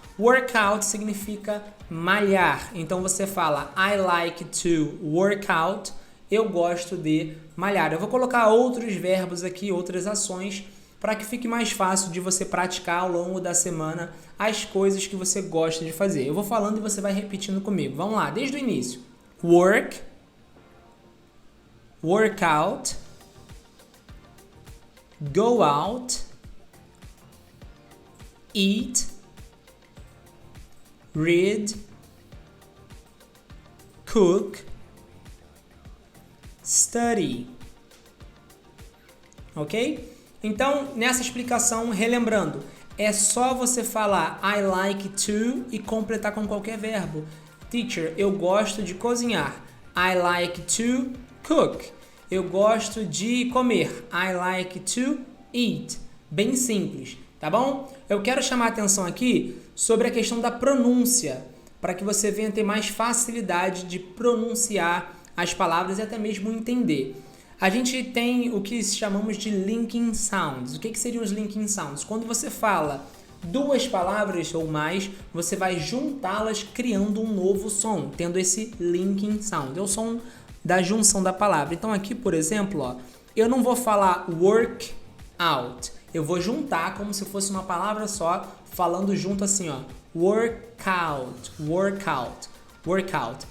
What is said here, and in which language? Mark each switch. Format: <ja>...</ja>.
<pt>Workout significa malhar. Então você fala</pt> <en>I like to work out.</en> <pt>Eu gosto de malhar. Eu vou colocar outros verbos aqui, outras ações, para que fique mais fácil de você praticar ao longo da semana as coisas que você gosta de fazer. Eu vou falando e você vai repetindo comigo. Vamos lá, desde o início. Work.</pt> <en>Workout, go out, eat, read, cook, study. Ok?</en> <pt>Então, nessa explicação, relembrando, é só você falar</pt> <en>I like to</en> <pt>e completar com qualquer verbo. Teacher, eu gosto de cozinhar.</pt> <en>I like to cook.</en> <pt>Eu gosto de comer.</pt> <en>I like to eat.</en> <pt>Bem simples, tá bom? Eu quero chamar a atenção aqui sobre a questão da pronúncia, para que você venha ter mais facilidade de pronunciar as palavras e até mesmo entender. A gente tem o que chamamos de linking sounds. O que seriam os linking sounds? Quando você fala duas palavras ou mais, você vai juntá-las criando um novo som, tendo esse linking sound. É o som da junção da palavra. Então aqui, por exemplo, ó, eu não vou falar work out. Eu vou juntar como se fosse uma palavra só, falando junto assim, ó.</pt> <en>Workout, workout, workout.</en>